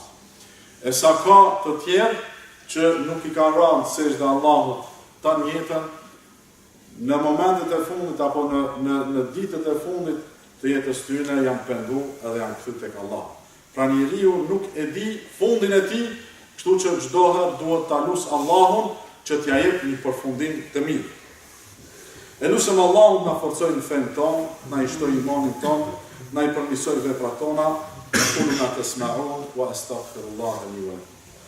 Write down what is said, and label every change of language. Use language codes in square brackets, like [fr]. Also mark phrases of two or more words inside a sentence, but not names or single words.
[sq] E sa ka të tjerë që nuk i kanë rënë sejdë Allahut tanë jetën, në momentet e fundit apo në ditët e fundit të jetës tyre janë pendu edhe janë kthy tek Allah. Pra njeriu nuk e di fundin e tij, kështu që çdo herë duhet ta lut Allahun që t'ia jep një përfundim të mirë. E lusëm Allahut na forcoj në fenë tonë, na i shtoj imanin tonë, na i përmirësoj veprat tona, [ar] أقول ما تسمعون وأستغفر الله لي ولكم.